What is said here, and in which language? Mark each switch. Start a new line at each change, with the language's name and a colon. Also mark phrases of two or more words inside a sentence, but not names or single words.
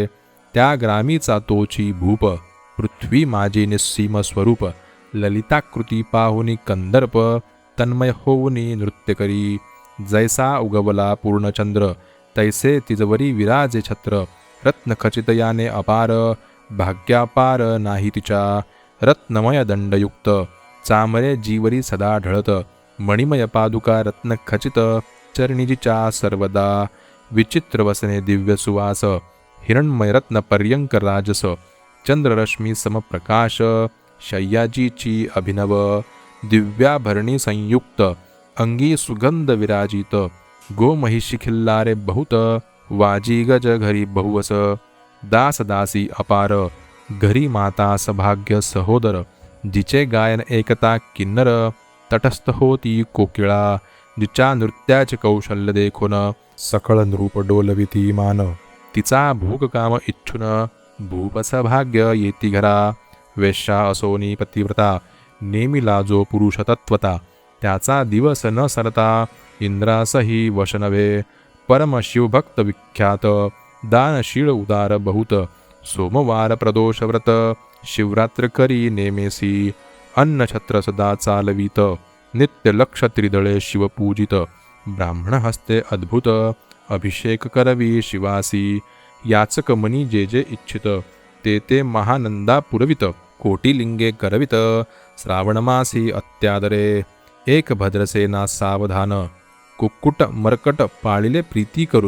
Marathi: त्या ग्रामीचा तोची भूप पृथ्वी माझी निस्सीम स्वरूप. ललिताकृती पाहुनी कंदर्प तन्मय होऊनी नृत्य करी. जैसा उगवला पूर्णचंद्र तैसे तिजवरी विराजे छत्र. रत्नखचित याने अपार भाग्यापार नाही तिच्या. रत्नमय दंडयुक्त चामरे जीवरी सदा ढळत. मणिमय पादुका रत्नखचित चरणीजीच्या सर्वदा. विचित्र वसने दिव्य सुवास हिरण्मय रत्न पर्यंक राजस. चंद्ररश्मी समप्रकाश शय्याजीची अभिनव. दिव्याभरणी संयुक्त अंगी सुगंध विराजित. गोमहिषी खिल्लारे बहुत वाजी गज घरी बहुवस. दास दासी अपार घरी माता सभाग्य सहोदर. जिचे गायन एकता किन्नर तटस्थ होती कोकिळा. जिच्या नृत्याचे कौशल्य देखून सकळ नृप डोलविती मान. तिचा भूककाम इच्छुन भूपसभाग्य येती घरा. वेश्या असोनी पतिव्रता नेमिला जो पुरुष तत्वता. त्याचा दिवस न सरता इंद्रासही वश नव्हे. परम शिवभक्त विख्यात दानशीळ उदार बहुत. सोमवार प्रदोष व्रत शिवरात्र करी नेमेसी. अन्नछत्र सदा चालवीत नित्य लक्ष त्रिदळे शिवपूजित. ब्राह्मण हस्ते अद्भुत अभिषेक करवी शिवासी. याचक मनी जे जे इच्छित ते ते महानंदा पुरवित. कोटिलिंगे करवित श्रावणमासी अत्यादरे. एक भद्रसेना सावधान कुक्कुट मरकट पाळिले प्रीती करून.